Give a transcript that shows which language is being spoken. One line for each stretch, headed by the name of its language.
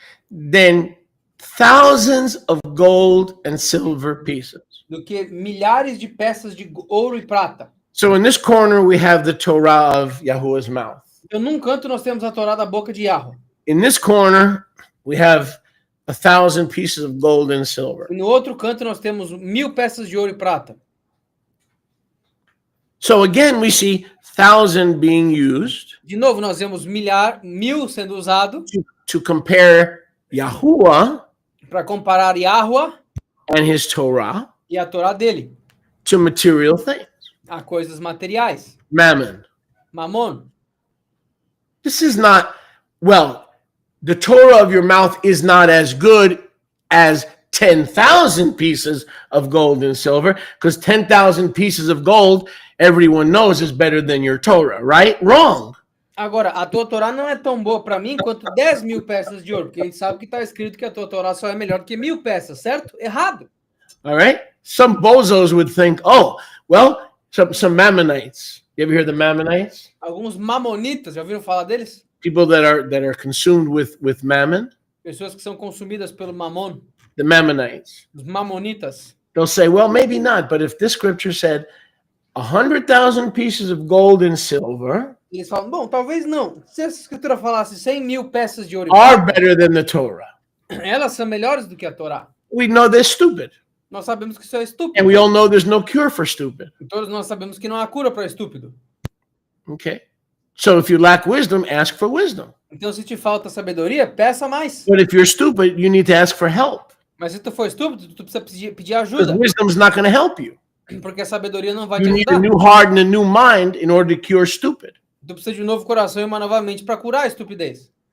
English: than thousands of gold and silver pieces.
Portuguese: do que milhares de peças de ouro e prata.
English: So in this corner, we have the Torah of Yahuwah's mouth.
Portuguese: Então, num canto, nós temos a Torá da boca de Yahweh.
English: In this corner, we have 1,000 pieces of gold and silver.
Portuguese: E no outro canto, nós temos 1000 peças de ouro e prata.
English: So again, we see 1,000 being used
Portuguese: De novo, nós vemos 1000 sendo usado
English: to compare Yahuwah
Portuguese: para comparar Yahweh
English: and his Torah
Portuguese: e a Torá dele
English: to material things,
Portuguese: a coisas materiais.
English: mammon.
Portuguese: Mamon.
English: This is not, well, the Torah of your mouth is not as good as 10,000 pieces of gold and silver, because 10,000 pieces of gold, everyone knows, is better than your Torah, right? Wrong.
Portuguese: Agora, a tua Torá não é tão boa para mim quanto 10.000 peças de ouro, porque a gente sabe que está escrito que a tua Torá só é melhor do que 1000 peças, certo? Errado.
English: All right? Some bozos would think, oh, well, some Mammonites. You ever hear the Mammonites?
Portuguese: Alguns mamonitas, já ouviram falar deles?
English: People that are consumed with mammon,
Portuguese: Pessoas que são consumidas pelo mamon,
English: the Mammonites.
Portuguese: os mamonitas.
English: They'll say, well, maybe not, but if this scripture said 100,000 pieces of gold and silver
Portuguese: Eles falam, bom, talvez não. Se essa escritura falasse 100.000 peças de ouro,
English: are better than the Torah,
Portuguese: elas são melhores do que a Torá.
English: we know they're stupid.
Portuguese: Nós sabemos que isso é estúpido.
English: And we all know there's no cure for stupid.
Portuguese: Todos nós sabemos que não há cura para estúpido.
English: Okay? So if you lack wisdom, ask for wisdom.
Portuguese: Então, se te falta sabedoria, peça mais.
English: But if you're stupid, you need to ask for help.
Portuguese: Mas se tu for estúpido, tu precisa pedir
English: Because
Portuguese: ajuda.
English: wisdom's not going to help you.
Portuguese: Porque a sabedoria não vai te
English: You need a
Portuguese: ajudar.
English: new heart and a new mind in order to cure stupid.
Portuguese: Tu precisa de um novo coração e uma nova mente para curar a estupidez.